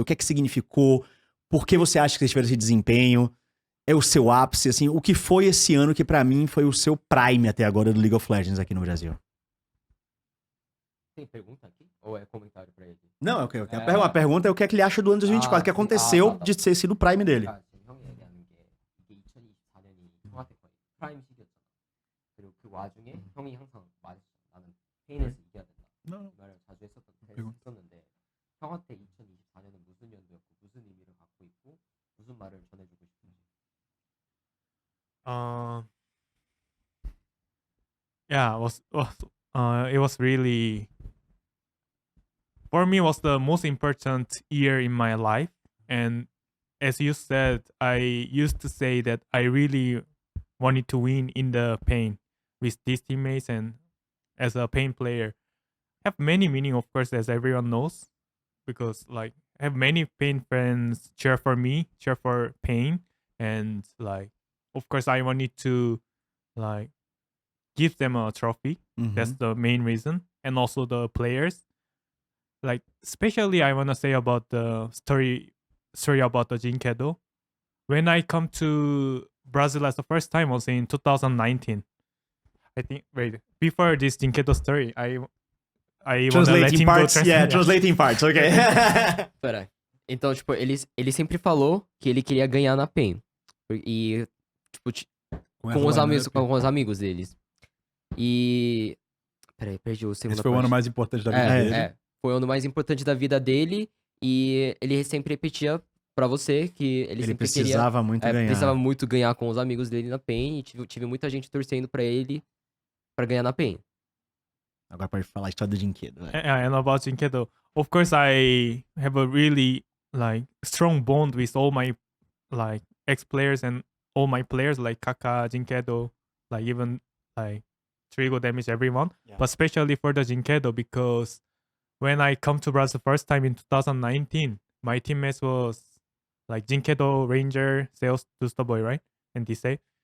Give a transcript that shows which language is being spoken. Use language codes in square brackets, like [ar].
[pt] O que é que significou? Por que você acha que vocês tiveram esse desempenho? É o seu ápice, assim, o que foi esse ano que pra mim foi o seu prime até agora do League of Legends aqui no Brasil? Tem pergunta aqui? Ou é comentário pra ele? Não, ok. A pergunta é o que é que ele acha do ano 2024, o que aconteceu de ter sido o prime dele. [ko] 형이 얘기하는 게 이게 2024년이 형한테 거의 프라임 시기였잖아. 그리고 그 와중에 형이 항상 말했어. 나는 페인에서 이겨야 된다. [pt] Não. [ko] 이 말을 자주 [pt] pergunta. [ko] 했었는데 형한테 2024년은 무슨 연도였고 무슨 의미를 갖고 있고 무슨 말을 전해주고 싶은지. [en] Yeah, it was really, for me, was the most important year in my life. And as you said, I used to say that I really wanted to win in the pain with these teammates and as a pain player. Have many meaning, of course, as everyone knows, because like I have many pain friends cheer for me, cheer for pain, and like of course I wanted to like give them a trophy. That's the main reason. And also the players. Like especially I wanna say about the story about the Jinkedo. When I come to Brazil as the first time was in 2019. I think before this Jinkedo story, I wanna let him go translate. Translating parts, ok. [pt] Pera. Então, tipo, ele sempre falou que ele queria ganhar na PEN. E, tipo, com os amigos deles. E... Peraí, perdi o segundo. Esse foi o ano mais importante da vida dele. Foi o ano mais importante da vida dele. E ele sempre repetia pra você que ele sempre precisava muito ganhar. Precisava muito ganhar com os amigos dele na PEN. E tive muita gente torcendo pra ele pra ganhar na PEN. Agora pode falar a história do Jinkedo. [en] And about Jinkedo, of course I have a really like strong bond with all my like ex-players and all my players like Kaka, Jinkedo, like even like Trigo Damage, everyone. Yeah. But especially for the Jinkedo, because when I come to Brazil first time in 2019, my teammates was like Jinkedo, Ranger, Sales, Dusta Boy, right? And Disay.